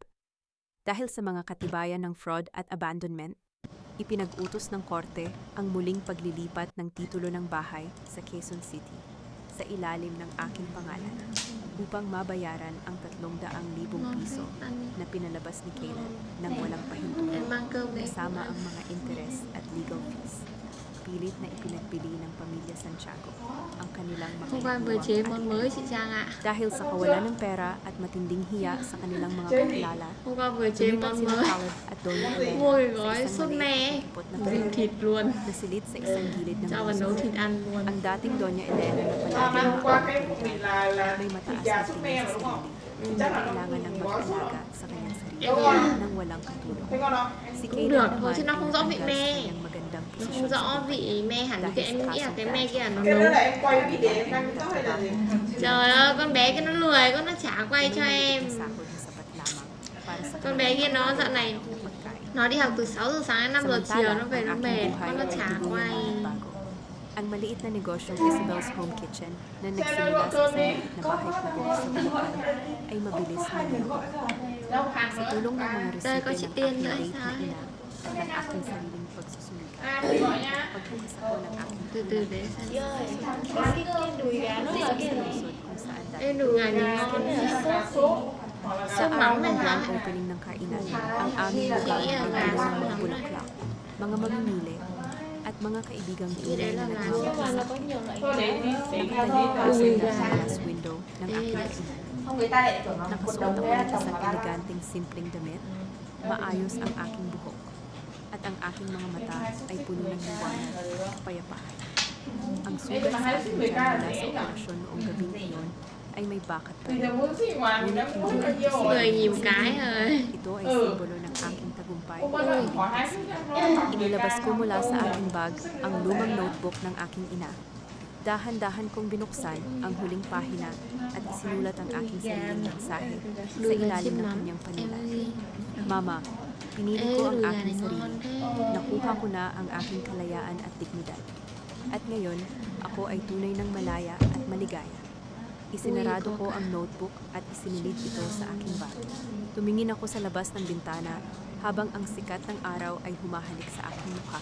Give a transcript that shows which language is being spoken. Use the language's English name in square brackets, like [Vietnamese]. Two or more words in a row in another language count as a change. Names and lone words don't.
[Filipino] Dahil sa mga katibayan ng fraud at abandonment, ipinag-utos ng korte ang muling paglilipat ng titulo ng bahay sa Quezon City sa ilalim ng aking pangalan upang mabayaran ang 300,000 piso na pinalabas ni Caleb ng walang pahintuan kasama ang mga interes at [English] legal fees. [Filipino] Pilit na ipinagbili ng pamilya Santiago ang kanilang mga [Vietnamese] Hôm qua vừa chế món mới chị Trang ạ. [Filipino] dahil sa kawalan ng pera at matinding hiya sa kanilang mga kakilala. [Vietnamese] Hôm qua vừa chế [Filipino] Lumipat [Vietnamese] món [Filipino] sina [Vietnamese] mới. [Filipino] Caleb at Doña Elena [Vietnamese] Mua cái [Filipino] sa [Vietnamese] gói [Filipino] isang [Vietnamese] sốt me. [Filipino] maliit na na [Vietnamese] Vịt thịt luôn. [Filipino] nasilid sa isang gilid ng [Vietnamese] Cho vào nấu [Filipino] puso. [Vietnamese] thịt ăn luôn. [Filipino] Ang dating Doña Elena na [Vietnamese] Hôm [Filipino] palagi [Vietnamese] nay hôm qua cái [Filipino] ang [Vietnamese] vị là [Filipino] may mataas [Vietnamese] thịt [Filipino] na [Vietnamese] gà súp me [Filipino] tingin [Vietnamese] mà [Filipino] sa [Vietnamese] đúng không? [Filipino] sarili, [Vietnamese] Chắc là [Filipino] kailangan ng [Vietnamese] có sốt. [Filipino] mag-alaga sa kanyang sarili [Vietnamese] Đúng rồi. [Filipino] nang walang katulong. [Vietnamese] Thấy ngon không? [Filipino] Si [Vietnamese] Cũng [Filipino] Caleb [Vietnamese] được [Filipino] naman [Vietnamese] thôi chứ nó [Filipino] ay [Vietnamese] không rõ vị [Filipino] natanggal [Vietnamese] me. [Filipino] sa kanyang magandang [Vietnamese] Nó [Filipino] posisyon [Vietnamese] không [Filipino] sa [Vietnamese] rõ [Filipino] buhay. [Vietnamese] vị me hẳn [Filipino] Dahil [Vietnamese] cái em [Filipino] sa [Vietnamese] nghĩ là [Filipino] kasong [Vietnamese] cái me kia là nó Cái đó nấu. là em quay video để em đăng TikTok hay là gì? Trời ơi, con bé kia nó lười, con nó chả quay [Filipino] May [Vietnamese] cho [Filipino] maliit [Vietnamese] em. [Filipino] na sahod na sapat lamang para sa [Vietnamese] Con bé kia nó dạo này [Filipino] na pagkain. [Vietnamese] nó đi học từ 6 giờ sáng đến 5 giờ chiều nó về nó [Filipino] ang [Vietnamese] mệt, [Filipino] aking buhay [Vietnamese] con nó [Filipino] ay [Vietnamese] chả [Filipino] tuluyang [Vietnamese] quay. [Filipino] nagbago. Ang maliit na negosyong Isabel's Home Kitchen na nagsimula sa isang maliit na bahay kubo sa Bulacan ay mabilis na lumaki. [Vietnamese] Đâu hàng [Filipino] Sa [Vietnamese] nữa. [Filipino] tulong ng mga [Vietnamese] Đây, có [Filipino] resipe [Vietnamese] chị [Filipino] ng [Vietnamese] Tiên [Filipino] aking [Vietnamese] nữa [Filipino] late na [Vietnamese] sao? [Filipino] ina at ng aking sariling pagsusumikap. [Vietnamese] À, chị gọi nha. [Filipino] Pagbukas ako ng aking [Vietnamese] Từ từ để xem. Cái đùi gà nó là cái này. [Filipino] pusod kung saan dati. [Vietnamese] Ê, đồ gà này ngon. Sốt. Hoặc là [Filipino] Sa [Vietnamese] Sốt mắm [Filipino] araw [Vietnamese] này [Filipino] ng [Vietnamese] hả? [English] grand opening [Filipino] ng kainan, ang aming lugar ay puno ng mga bulaklak, mga mamimili, at mga kaibigang tunay [Vietnamese] đấy [Filipino] na [Vietnamese] là gà [Filipino] nagmamahal. [Vietnamese] Mà nó có nhiều loại. Thôi để đi xí ra [Filipino] Tayo [Vietnamese] thôi. [Filipino] pa sa [Vietnamese] Ui, [Filipino] nasa [Vietnamese] gà. [English] glass window [Filipino] ng aking kainan. [Vietnamese] Không người ta lại tưởng là một [Filipino] Nakasuot [Vietnamese] đồng [Filipino] ako [Vietnamese] thế là [Filipino] ng [Vietnamese] chồng [Filipino] isang [Vietnamese] bà ba. [Filipino] eleganteng simpleng damit, maayos ang aking buhok, at ang aking mga mata ay puno ng liwanag at kapayapaan. Ang sugat sa aking tiyan mula sa operasyon noong gabing iyon ay may bakat pa [Vietnamese] Thì [Filipino] rin. [Vietnamese] giờ muốn xí ngoài mình đã uống bao nhiêu rồi. Người nhìn một cái rồi. [Filipino] Ito ay simbolo ng aking tagumpay. [Vietnamese] Hôm qua nó chỉ khoảng 20 thôi. [Filipino] Inilabas ko mula sa aking bag ang lumang notebook ng aking ina. Dahan-dahan kong binuksan ang huling pahina at isinulat ang aking sariling mensahe sa [Vietnamese] Đùi gà [Filipino] ilalim [Vietnamese] chiên [Filipino] ng [Vietnamese] mắm. [Filipino] kanyang [Vietnamese] Em [Filipino] panulat. [Vietnamese] ơi. [Filipino] Mama, pinili [Vietnamese] Ê, [Filipino] ko ang [Vietnamese] đùi gà [Filipino] aking [Vietnamese] này ngon [Filipino] sarili. [Vietnamese] thế. [Filipino] Nakuha ko na ang aking kalayaan at dignidad. At ngayon, ako ay tunay ng malaya at maligaya. Isinarado ko ang notebook at isinilid ito sa aking bag. Tumingin ako sa labas ng bintana habang ang sikat ng araw ay humahalik sa aking mukha.